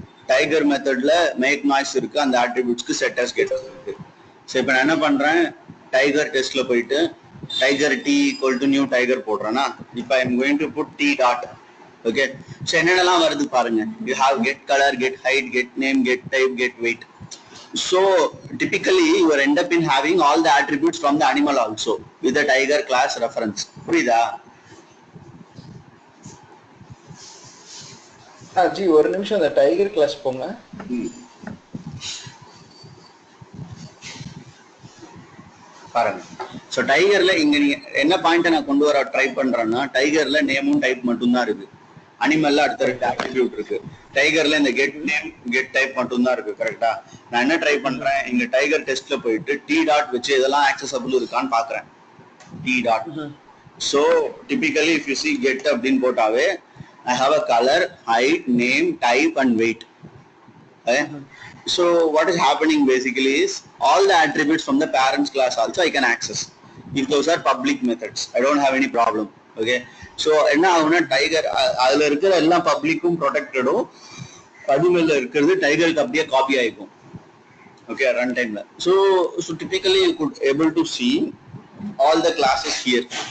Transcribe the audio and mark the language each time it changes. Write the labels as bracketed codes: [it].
[ta] Tiger மெத்தட்ல make noise இருக்கு, அந்த ஆட்ரிபியூட்ஸ்க்கு செட்டர்ஸ் கெட்டர்ஸ் இருக்கு. ஸோ இப்போ நான் என்ன பண்றேன், டைகர் டெஸ்ட்ல போயிட்டு tiger D equal to new tiger போடுறேன்னா, இப்போ [en] I am going to put T dot. [ta] Okay. [en] so [ta] என்னென்னலாம் வருது பாருங்க. [en] You have get colour, get height, get name, get type, get weight. So typically you will end up in having all the attributes from the animal also with the tiger class reference. [ta] புரியுதா? G ஒரு நிமிஷம் அந்த tiger class போங்க. பாருங்க. So டைகர்ல இங்க நீங்க என்ன point நான் கொண்டு வர ட்ரை பண்றேன்னா, டைகர்ல நேமும் டைப் மட்டும் தான் இருக்கு. அனிமல்ல அடுத்த 2 ஆட்ரிபியூட் இருக்கு. டைகர்ல இந்த கெட் நேம் கெட் டைப் மட்டும் தான் இருக்கு. கரெக்டா? நான் என்ன ட்ரை பண்றேன், இங்க டைகர் டெஸ்ட்ல போயிட்டு டி டாட் வச்சு இதெல்லாம் ஆக்சசபிள் இருக்கான்னு பாக்குறேன். [en] T dot. So typically if you see get [ta] அப்படின்னு போட்டாவே [en] I have a color, height, name, type and weight. Okay? So what is happening basically is all the attributes from the parents class also I can access. If those are public methods, I don't have any problem. Okay? [ta] So என்ன ஆகும்னா tiger அதுல இருக்கிற எல்லாம் பப்ளிக்கும் ப்ரொடெக்டடும், அனிமல்ல இருக்கிறது டைகருக்கு அப்படியே copy ஆயிக்கும். Okay, run டைம்ல. [en] So typically you could able to see all the classes here.